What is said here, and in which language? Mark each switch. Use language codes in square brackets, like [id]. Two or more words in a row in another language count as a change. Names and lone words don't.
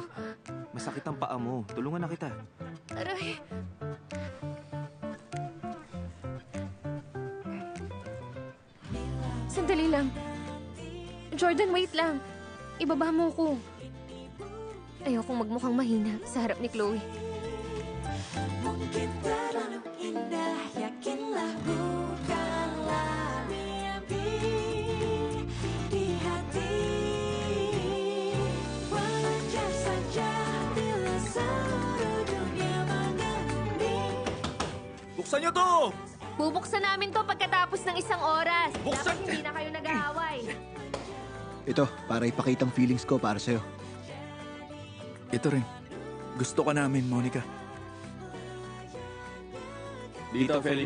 [tl] Masakit ang paa mo. Tulungan na kita. Aray! Sandali lang. Jordan, wait lang. Ibaba mo ko. Ayokong magmukhang mahina sa harap ni Chloe. [id] Mungkin terlalu indah, yakinlah bukanlah mimpi di hati. Wajar saja bila seluruh dunia mengenali. [tl] Buksan niyo to! Bubuksan namin to pagkatapos ng isang oras. Buksan! Dapat hindi na kayo nag-aaway. Ito, para ipakitang feelings ko para sa'yo. Ito rin. Gusto ka namin, Monica. Dito, Felly.